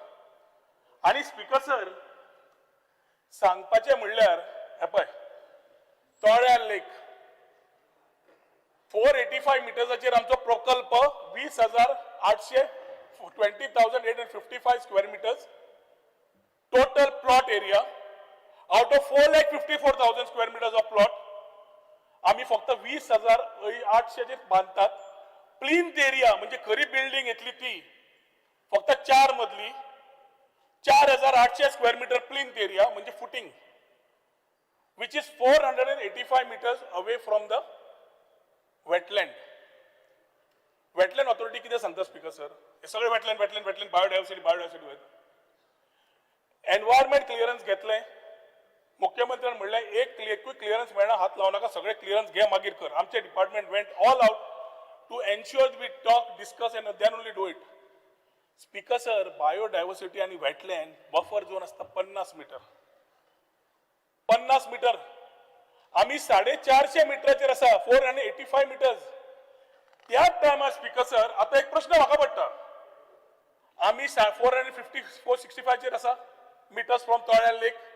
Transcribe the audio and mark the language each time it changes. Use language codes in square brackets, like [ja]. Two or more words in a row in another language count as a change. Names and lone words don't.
[kok] आणि स्पीकर सर सांगपाचें म्हणल्यार हे पळय तळ्या लेक 485 मिटर्साचेर आमचो प्रकल्प 20,855 [en] square meters total plot area out of 4,54,000 square meters of plot [kok] आम्ही फक्त 20,800 बांधतात. [en] plinth area [kok] म्हणजे खरी बिल्डिंग येतली ती फक्त 4 मजली 4,800 [en] square meter plinth area [kok] म्हणजे फुटिंग [en] which is 485 meters away from the wetland. wetland authority [kok] कितें सांगता स्पीकर सर हे सगळे [en] wetland biodiversity environment clearance [kok] घेतले. मुख्यमंत्र्यान म्हणलें एक [en] quick clearance [kok] मेळना हात लावू नाका, सगळे क्लिअरन्स घे मागीर कर. [en] आमचे department went all out to ensure we talk discuss and then only do it. [kok] स्पीकर सर बायोडायव्हर्सिटी आणि वेटलँड [en] buffer zone [kok] असता 50 मीटर. 50 मीटर आम्ही 450 मीटराचेर आसा 485 मीटर्स. त्याच टायमार स्पीकर सर आता एक प्रश्न म्हाका पडटा आम्ही 465 चेर आसा [en] meters from [kok] तळ्या लेक.